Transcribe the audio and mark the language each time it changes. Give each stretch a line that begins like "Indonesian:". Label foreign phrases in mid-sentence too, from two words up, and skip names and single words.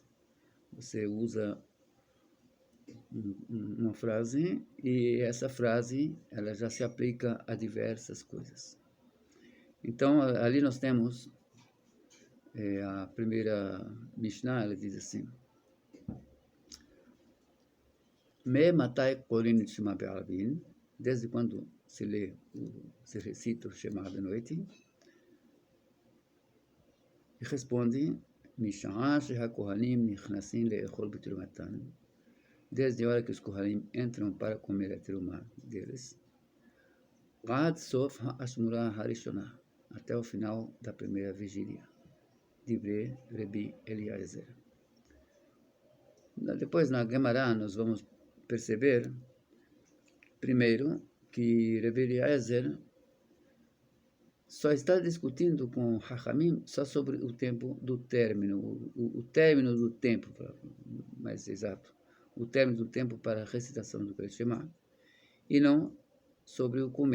Portuguese: Você usa uma frase e essa frase ela já se aplica a diversas coisas. Então, ali nós temos a primeira Mishnah, ela diz assim:
Hebrew: מאימתי קורין שמע בערבין,
Portuguese: desde quando se recita o Shema de noite, e responde:
Hebrew: משעה שהכהנים נכנסים לאכול בתרומתן,
Portuguese: desde a hora que os Kohanim entram para comer a terumá deles,
Hebrew: עד סוף האשמורה הראשונה,
Portuguese: até o final da primeira vigília.
Hebrew: דברי רבי אליעזר.
Portuguese: Depois, na Gemara, nós vamos perceber, primeiro, que Rabbi Eliezer só está discutindo com Hachamim só sobre o tempo do término, o término do tempo, mais exato, o término do tempo para a recitação do
Hebrew: קריאת שמע,
Portuguese: e não sobre o começo.